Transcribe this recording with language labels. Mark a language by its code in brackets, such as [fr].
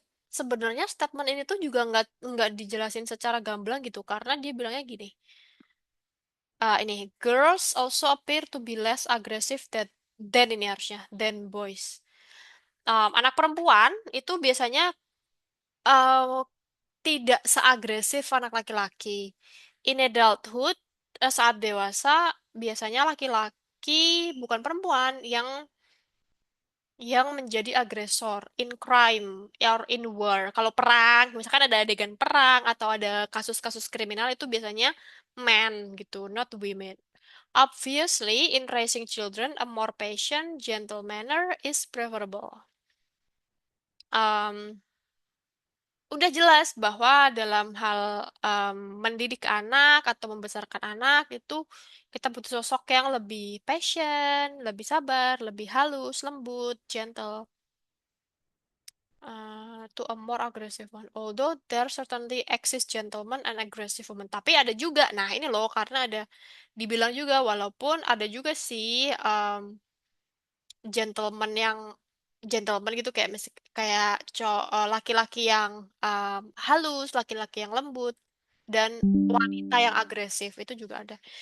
[id] Sebenarnya statement ini tuh juga nggak dijelasin secara gamblang gitu karena dia bilangnya gini. Ini [en] girls also appear to be less aggressive than [id] ini harusnya [en] than boys. [id] Anak perempuan itu biasanya uh, tidak seagresif anak laki-laki. [en] In adulthood, [id] saat dewasa biasanya laki-laki bukan perempuan yang yang menjadi agresor [en] in crime or in war. [id] Kalau perang, misalkan ada adegan perang atau ada kasus-kasus kriminal itu biasanya men gitu, [en] not women. Obviously, in raising children, a more patient, gentle manner is preferable. [id] Um, udah jelas bahwa dalam hal mendidik anak atau membesarkan anak itu kita butuh sosok yang lebih patient, lebih sabar, lebih halus, lembut, gentle. [en] To a more aggressive one. Although there certainly exist gentlemen and aggressive women. [id] Tapi ada juga, nah ini loh karena ada dibilang juga walaupun ada juga sih gentleman yang gentleman gitu kayak kayak laki-laki yang halus, laki-laki yang lembut dan wanita yang agresif itu juga ada.